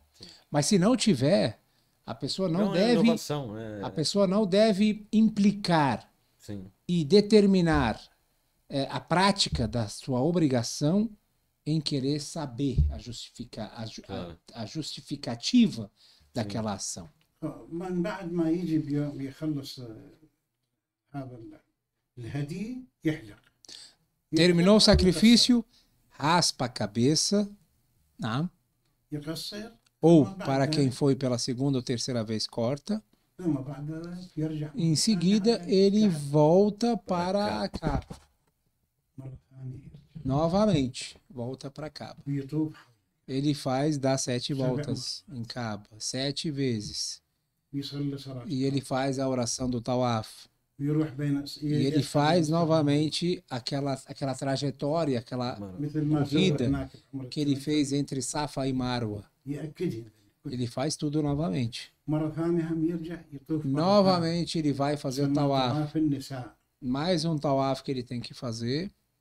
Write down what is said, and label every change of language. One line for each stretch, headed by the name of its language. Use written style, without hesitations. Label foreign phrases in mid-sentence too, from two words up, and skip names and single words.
Portuguese: Mas se não tiver, a pessoa não deve, inovação, a pessoa não deve implicar Sim. e determinar a prática da sua obrigação em querer saber a justificativa daquela ação.
Arabic: من بعد ما يجي بيخلص هذا الهدي يحلق.
Portuguese: Terminou o sacrifício, raspa a cabeça, não?
Arabic: يقصر.
Portuguese: Ou para quem foi pela segunda ou terceira vez, corta.
Arabic: ثم بعد ذلك يرجع.
Portuguese: Em seguida, ele volta para a Kaaba.
Arabic: مرة ثانية.
Portuguese: Novamente, volta para a Kaaba.
Arabic: ويطوف.
Portuguese: Ele dá 7 voltas em Kaaba, 7 vezes.
Arabic: ويصلي صلاة.
Portuguese: E ele faz a oração do Tawaf.
Arabic: ويروح بين.
Portuguese: E ele faz novamente aquela trajetória, aquela corrida que ele fez entre Safa e Marwa. Ele faz tudo novamente. Novamente ele vai fazer o Tawaf. Mais um Tawaf que ele tem que fazer.